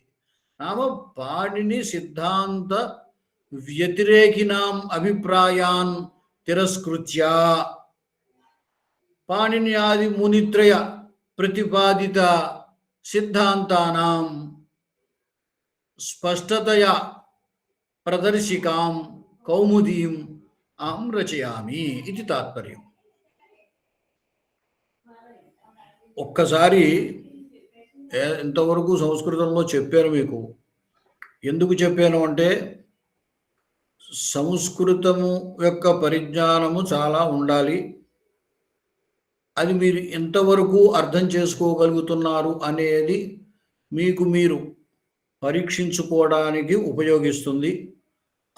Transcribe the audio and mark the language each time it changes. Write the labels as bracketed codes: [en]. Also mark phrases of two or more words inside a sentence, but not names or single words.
[sa] नाम पाणिनि सिद्धांत व्यतिरेकिनाम् अभिप्रायान् तिरस्कृत्य पाणिन्यादि मुनित्रय प्रतिपादित सिद्धांतानां स्पष्टतया प्रदर्शिकां कौमुदीं अहं रचयामि इति तात्पर्यम्. [te] ఒక్కసారి ఎంతవరకు సంస్కృతంలో చెప్పాను మీకు. ఎందుకు చెప్పాను అంటే సంస్కృతము యొక్క పరిజ్ఞానము చాలా ఉండాలి. అది మీరు ఎంతవరకు అర్థం చేసుకోగలుగుతున్నారు అనేది మీకు మీరు పరీక్షించుకోవడానికి ఉపయోగిస్తుంది.